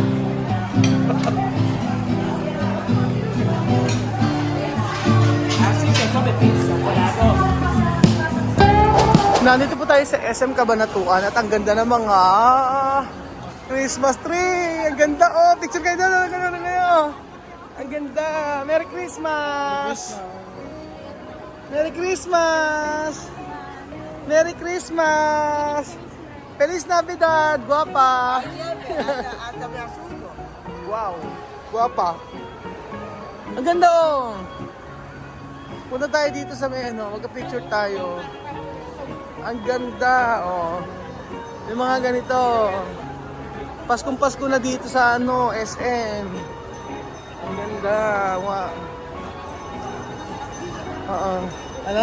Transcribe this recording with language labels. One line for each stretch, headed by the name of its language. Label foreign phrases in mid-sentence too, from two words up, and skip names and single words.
Filipino: Nandito po tayo sa SM Cabanatuan at ang ganda ng mga
English: Christmas tree.
Filipino: Ang ganda. Oh, picture kayo doon. Ang ganda.
English: Merry Christmas. Merry Christmas. Merry Christmas.
Spanish: Feliz Navidad. Guapa. Wow. Guapa.
Filipino: Ang ganda oh. Punta tayo dito sa may ano, magka-picture tayo. Ang ganda, oh. Yung mga ganito. Paskong-pasko na dito sa ano, SM. Ang ganda, wow. Oo. Ano?